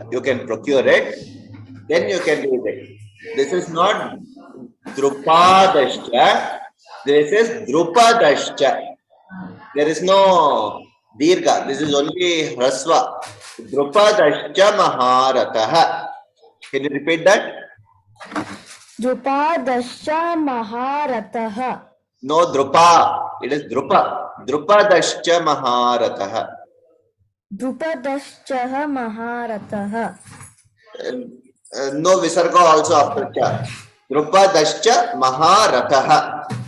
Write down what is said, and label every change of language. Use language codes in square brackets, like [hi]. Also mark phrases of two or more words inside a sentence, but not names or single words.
[en] You can procure it. Then you can read it. This is not Drupadascha. This is Drupadascha. There is no Dirgha. This is only Hrasva. [sa] Drupadascha Maharataha. [en] Can you repeat that? [sa] Drupadascha Maharataha. [en] No Drupa. It is Drupa. [sa] Drupadascha Maharataha. Drupadascha Maharataha. [en] No Visarga also after Cha. [sa] Drupadascha Maharataha.